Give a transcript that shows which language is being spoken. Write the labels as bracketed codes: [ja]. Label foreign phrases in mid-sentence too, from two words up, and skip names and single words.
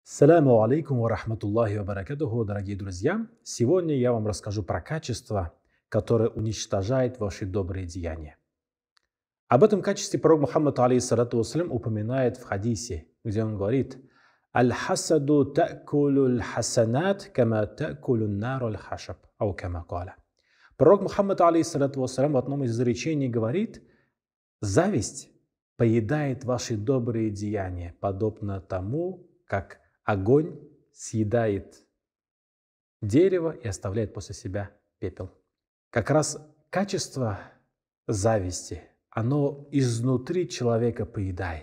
[ar] السلام عليكم ورحمة الله وبركاته, [ru] дорогие друзья. Сегодня я вам расскажу про качество, которое уничтожает ваши добрые деяния. Об этом качестве пророк Мухаммад [ar] عليه الصلاة والسلام [ru] упоминает в хадисе, где он говорит: [ar] «الحسد تأكل حسنات كما تأكل نار الخشب». أو كما قال. [ru] Пророк Мухаммад [ar] عليه الصلاة والسلام [ru] в одном из изречений говорит: зависть поедает ваши добрые деяния, подобно тому, как огонь съедает дерево и оставляет после себя пепел. Как раз качество зависти, оно изнутри человека поедает.